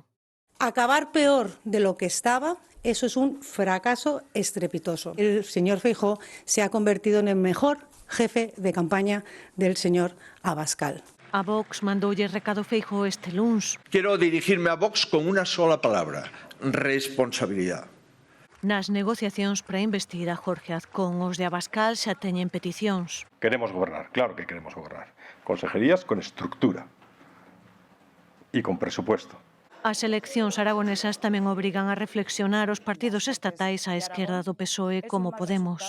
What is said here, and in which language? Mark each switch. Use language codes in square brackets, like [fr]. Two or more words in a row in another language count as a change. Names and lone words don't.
[es] Acabar peor de lo que estaba, eso es un fracaso estrepitoso. El señor Feijóo se ha convertido en el mejor jefe de campaña del señor Abascal. [gl] A Vox mandoulle recado Feijóo este luns. [es] Quiero dirigirme a Vox con una sola palabra: responsabilidad. [gl] Nas negociacións para investir a Jorge Azcón, os de Abascal xa teñen peticións. [es] Queremos gobernar, claro que queremos gobernar. Consejerías con estructura y con presupuesto. [gl] As eleccións aragonesas tamén obrigan a reflexionar os partidos estatais á esquerda do PSOE como Podemos.